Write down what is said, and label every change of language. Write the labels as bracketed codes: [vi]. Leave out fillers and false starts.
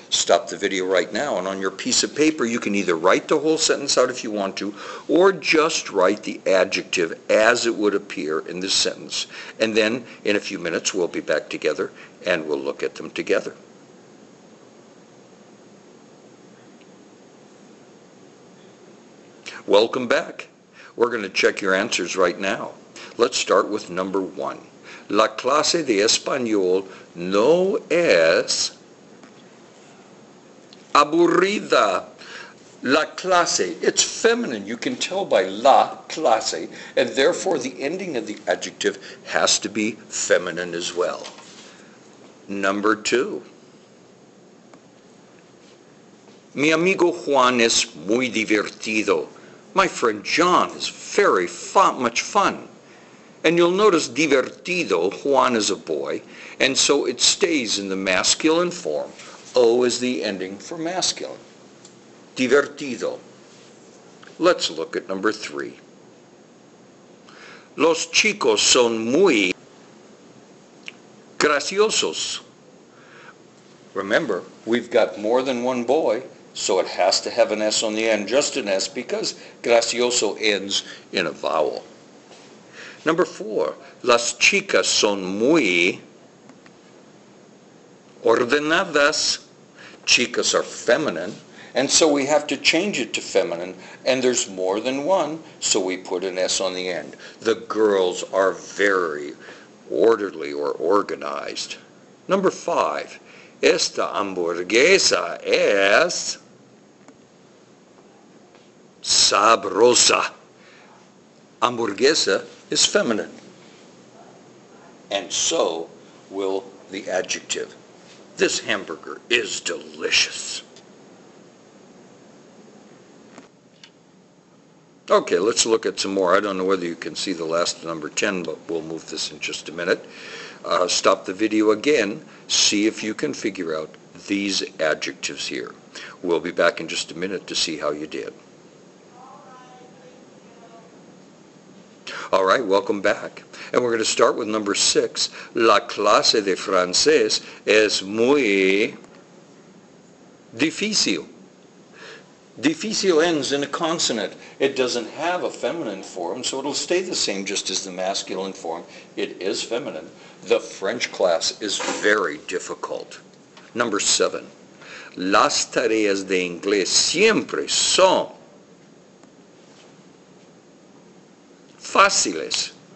[en] Stop the video right now, and on your piece of paper you can either write the whole sentence out if you want to, or just write the adjective as it would appear in the sentence. And then in a few minutes we'll be back together and we'll look at them together. Welcome back. We're going to check your answers right now. Let's start with number 1. [es] La clase de español no es aburrida. La clase, [en] it's feminine. You can tell by la clase, and therefore the ending of the adjective has to be feminine as well. Number 2. [es] Mi amigo Juan es muy divertido. [en] My friend John is very much fun. And you'll notice divertido, Juan is a boy, and so it stays in the masculine form. O is the ending for masculine. Divertido. Let's look at number 3. [es] Los chicos son muy graciosos. [en] Remember, we've got more than one boy, so it has to have an S on the end, just an S, because gracioso ends in a vowel. [es] Number 4, las chicas son muy ordenadas. [en] Chicas are feminine, and so we have to change it to feminine, and there's more than one, so we put an S on the end. The girls are very orderly or organized. [es] Number 5, esta hamburguesa es sabrosa. [en] Hamburguesa is feminine, and so will the adjective. This hamburger is delicious. Okay, let's look at some more. I don't know whether you can see the last number 10, but we'll move this in just a minute. Stop the video again. See if you can figure out these adjectives here. We'll be back in just a minute to see how you did. All right, welcome back. And we're going to start with number 6. [es] La clase de francés es muy difícil. [en] Difícil ends in a consonant. It doesn't have a feminine form, so it'll stay the same just as the masculine form. It is feminine. The French class is very difficult. Number 7. [es] Las tareas de inglés siempre son fáciles.